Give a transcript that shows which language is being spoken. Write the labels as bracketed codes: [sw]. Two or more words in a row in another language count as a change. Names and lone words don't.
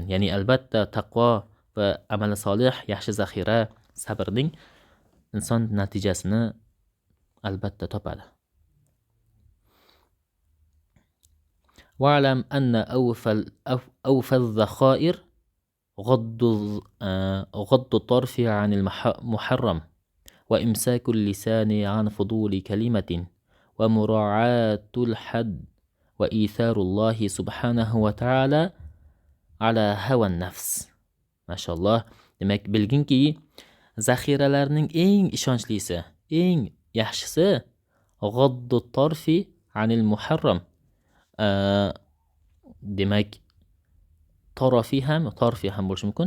[uz] Ya'ni albatta taqvo va amali solih, yaxshi zaxira, sabrning inson natijasini albatta topadi. [ar] واعلم أن أوفى الذخائر غض الطرف عن المحرم وإمساك اللسان عن فضول كلمة ومراعاة الحد وإيثار الله سبحانه وتعالى على هوى النفس. Mashallah. [uz] Demak, bilginki zaxiralarning eng ishonchlisi, eng yaxshisi [ar] غض الطرف عن المحرم. [uz] Demak, tarfi ham bo'lishi mumkin.